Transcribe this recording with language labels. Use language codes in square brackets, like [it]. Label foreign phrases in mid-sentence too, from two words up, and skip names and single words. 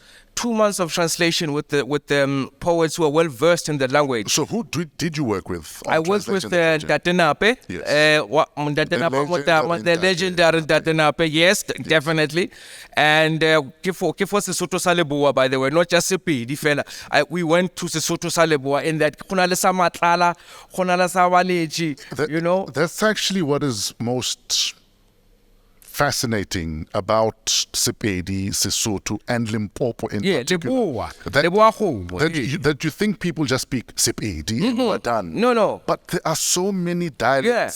[en] 2 months of translation with the poets who are well versed in the language. So who did you work with? I worked with Datenape, the legendary Datenape, yes, definitely. And Kifo Sesotho sa Leboa, by the way, not just Sepedi fela. We went to Sesotho sa Leboa in that [nso] khona le sa matlala, khona le sa baleji, [en] That's actually what is most fascinating about Sepedi, Sesotho, and Limpopo in particular. That you think people just speak Sepedi, we're done. No. But there are so many dialects.